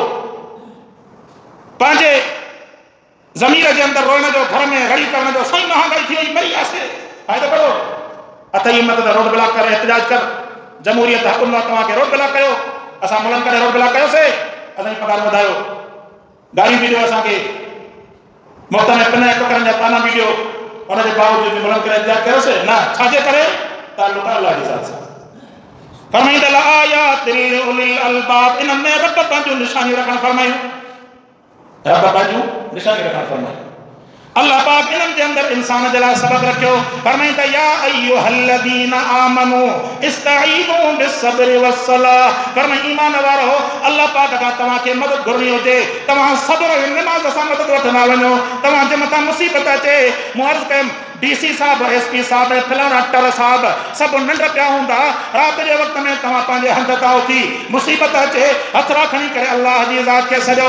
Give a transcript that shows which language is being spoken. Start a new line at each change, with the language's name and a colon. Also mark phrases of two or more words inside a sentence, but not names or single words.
Sindhi: पंहिंजे ज़मीर जे अंदरि रोइण जो, घर में रड़ी करण जो, साईं महांगाई थी वई, मरी वियासीं, फ़ाइदो करो, अथई हिमत त रोड ब्लॉक कर, एहतजाज कर, जमहूरियत हुकुमत तव्हांखे रोड ब्लॉक कयो, असां मुल्हनि करे रोड ब्लॉक कयोसीं, असांजी पघार वधायो, गाड़ियूं बि ॾियो असांखे, मुफ़्त में पिन टुकरनि जा ताना बि ॾियो, उनजे बावजूद बि मुल्हनि करे एहतजाज कयोसीं न, छाजे करे? ताल्लुक़ अल्लाह जी ज़ात सां। फरमाईंदा
Arabic: لآيات لأولي الألباب,
Sindhi: इन में रब पंहिंजूं निशानियूं रखणु फरमायूं, रब पंहिंजूं निशानियूं रखणु फरमायूं। अल्लाह पाक इन्हनि जे अंदरि इंसान जे लाइ सबक़ रखियो।
Arabic: फरमाईं त يا أيها الذين آمنوا استعينوا بالصبر والصلاة.
Sindhi: फरमाईं ईमान वारो अल्लाह पाक खां तव्हांखे मदद घुरणी हुजे, तव्हां सब्र ऐं निमाज़ सां मदद वठंदा वञो। तव्हांजे मथां मुसीबत अचे, मूं अर्ज़ु कयमि DC साहब, SP साहब, फलाणा टर साहब सभु निंड पिया हूंदा, राति जे वक़्त में तव्हां पंहिंजे हंध था उथी, मुसीबत अचे हथड़ा खणी करे अल्लाह जी ज़ात खे सॼो।